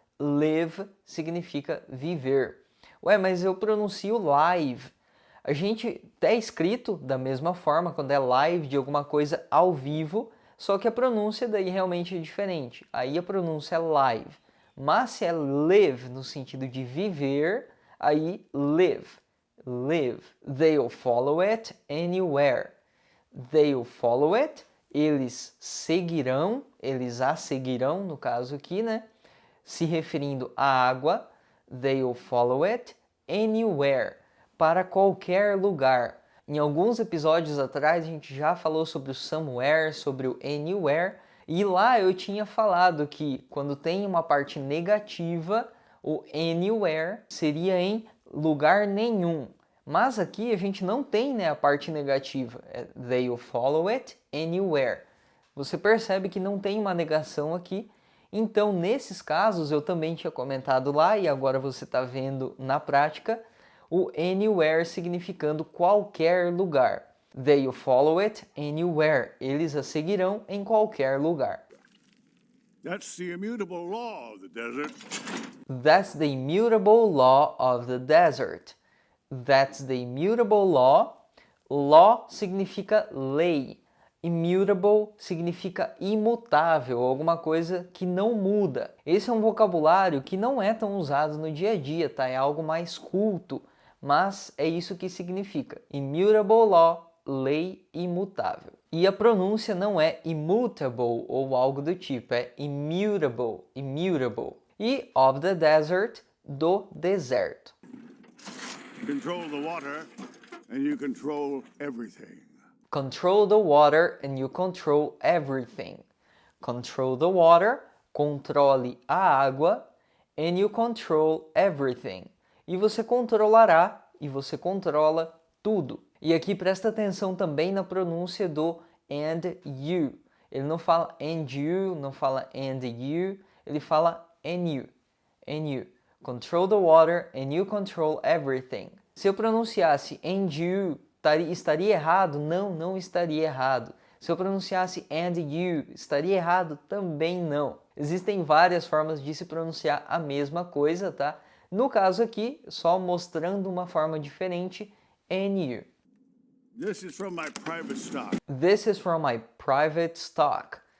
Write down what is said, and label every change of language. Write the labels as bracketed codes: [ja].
[pt] Live significa viver. Ué, mas eu pronuncio live. A gente é escrito da mesma forma quando é live de alguma coisa ao vivo, só que a pronúncia daí realmente é diferente. Aí a pronúncia é live. Mas se é live no sentido de viver, aí live. [en] Live. They'll follow it anywhere. They'll follow it. [pt] Eles seguirão, eles a seguirão, no caso aqui, né? Se referindo à água. [en] They'll follow it anywhere. [pt] Para qualquer lugar. Em alguns episódios atrás a gente já falou sobre o somewhere, sobre o anywhere, e lá eu tinha falado que quando tem uma parte negativa, o anywhere seria em lugar nenhum. Mas aqui a gente não tem, né, a parte negativa, [en] they'll follow it anywhere. [pt] Você percebe que não tem uma negação aqui, então nesses casos eu também tinha comentado lá e agora você está vendo na prática, o anywhere significando qualquer lugar. [en] They'll follow it anywhere. [pt] Eles a seguirão em qualquer lugar. [en] That's the immutable law of the desert. That's the immutable law of the desert. That's the immutable law. [pt] Law significa lei. Immutable significa imutável, alguma coisa que não muda. Esse é um vocabulário que não é tão usado no dia a dia, tá? É algo mais culto. Mas é isso que significa. [en] Immutable law, [pt] lei imutável. E a pronúncia não é immutable ou algo do tipo, é immutable, immutable. E of the desert, do deserto. [en] Control the water and you control everything. Control the water and you control everything. Control the water, [pt] controle a água, [en] and you control everything. [pt] E você controlará e você controla tudo. E aqui presta atenção também na pronúncia do and you. Ele não fala and you, não fala and you, ele fala and you. [en] And you. Control the water and you control everything. [pt] Se eu pronunciasse and you, estaria errado? Não, não estaria errado. Se eu pronunciasse and you, estaria errado? Também não. Existem várias formas de se pronunciar a mesma coisa, tá? No caso aqui, só mostrando uma forma diferente, NU. [en] This is from my private stock. This is from my private stock.